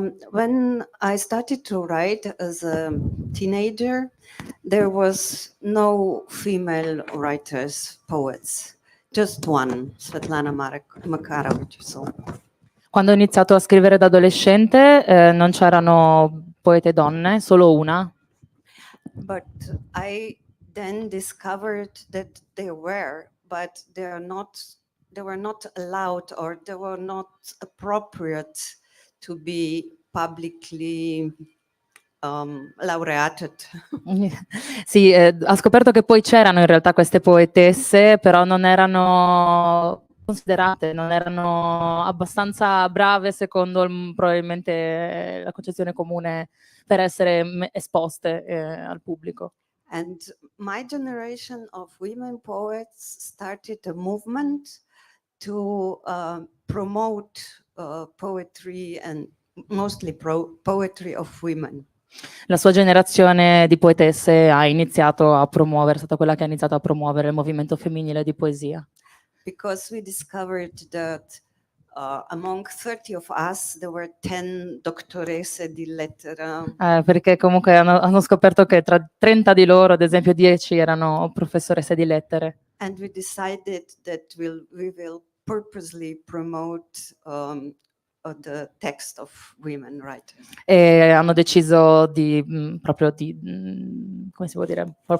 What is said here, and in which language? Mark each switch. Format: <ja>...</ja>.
<en>When I started to write as a teenager, there was no female writers, poets, just one, Svetlana Makarovich. So.</en> <it>Quando ho iniziato a scrivere da adolescente non c'erano poete donne, solo una.</it> <en>But I then discovered that there were, but they were not allowed, or they were not appropriate to be publicly laureated.</en> <it>Sì, ha scoperto che poi c'erano in realtà queste poetesse, però non erano considerate, non erano abbastanza brave secondo probabilmente la concezione comune per essere esposte al pubblico.</it> <en>And my generation of women poets started a movement to promote poetry, and mostly poetry of women.</en> <it>La sua generazione di poetesse ha iniziato a promuovere, è stata quella che ha iniziato a promuovere il movimento femminile di poesia.</it> <en>Because we discovered that among 30 of us, there were 10</en> <it>doctoresse di lettera. Perché comunque hanno scoperto che tra 30 di loro, ad esempio 10, erano professoresse di lettere.</it> <en>And we decided that we will purposely promote the text of women writers.</en> <it>E hanno deciso di proprio di come si può dire?</it>